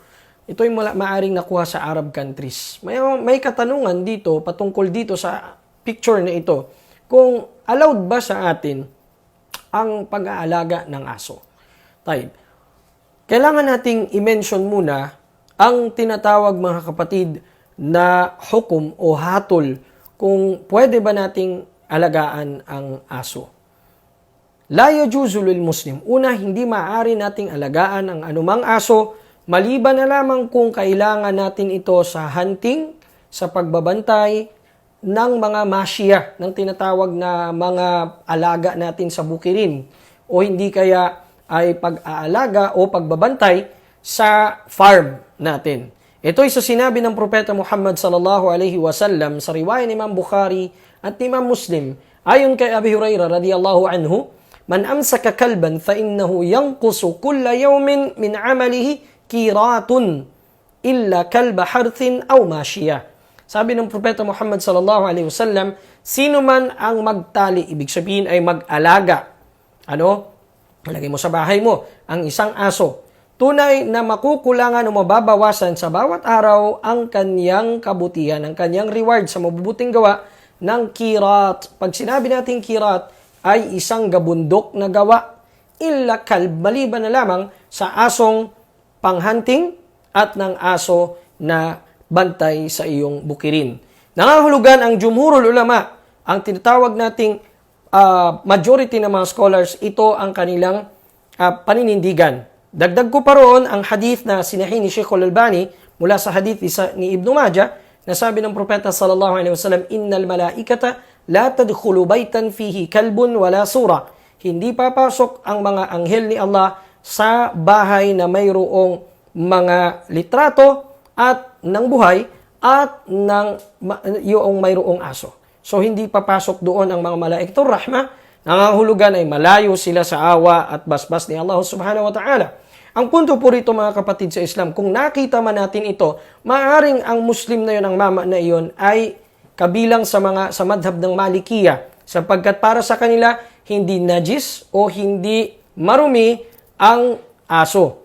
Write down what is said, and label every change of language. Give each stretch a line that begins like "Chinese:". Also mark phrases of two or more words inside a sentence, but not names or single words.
Filipino: Ito ay maaring nakuha sa
English: Arab countries.
Filipino: May katanungan dito patungkol dito sa picture na ito, kung allowed ba sa atin ang pag-aalaga ng aso. Tayo. Kailangan nating i-mention muna ang tinatawag, mga kapatid, na hukom o hatol kung pwede ba nating alagaan ang aso.
Arabic: لا يجوز للمسلم.
Filipino: Una, hindi maaari nating alagaan ang anumang aso maliban na lamang kung kailangan natin ito sa hunting, sa pagbabantay, ng mga masya, ng tinatawag na mga alaga natin sa bukirin, o hindi kaya ay pag-aalaga o pagbabantay sa farm natin. Ito ay sa sinabi ng Propeta Muhammad
Arabic: صلى الله عليه وسلم
Filipino: sa riwaya ni Imam Bukhari at Imam Muslim, ayon kay Abi Hurairah
Arabic: رضي الله عنه, من أمسك كلبا فإنه ينقص كل يوم من عمله قيراط إلا كلب حرث أو ماشية.
Filipino: Sabi ng Propeta Muhammad
Arabic: صلى الله عليه وسلم,
Filipino: sino man ang magtali, ibig sabihin ay mag-alaga. Lagay mo sa bahay mo ang isang aso. Tunay na makukulangan o mababawasan sa bawat araw ang kanyang kabutihan, ang kanyang reward sa mabubuting gawa ng kirat. Pag sinabi natin kirat, ay isang gabundok na gawa.
Arabic: إلا كلب,
Filipino: maliban na lamang sa asong panghunting at ng aso na bantay sa iyong bukirin. Nangangahulugan ang
Arabic: جمهور العلماء,
Filipino: ang tinatawag nating majority ng mga scholars, ito ang kanilang paninindigan. Dagdag ko pa roon ang hadith na sinahi ni Sheikh Al-Albani mula sa hadith ni Ibn Majah na sabi ng Propeta
Arabic: صلى الله عليه وسلم, إن الملائكة لا تدخل بيتا فيه كلب ولا صورة.
Filipino: Hindi papasok ang mga anghel ni Allah sa bahay na mayroong mga litrato at ng buhay at ng yung mayroong aso. So hindi papasok doon ang mga
Arabic: ملائكة الرحمة.
Filipino: Nangangahulugan ay malayo sila sa awa at basbas ni Allah
Arabic: سبحانه وتعالى.
Filipino: Ang punto po rito, mga kapatid sa Islam, kung nakita man natin ito, maaaring ang Muslim na yun, ang mama na iyon, ay kabilang sa madhab ng Malikiya, sapagkat para sa kanila hindi najis o hindi marumi ang aso.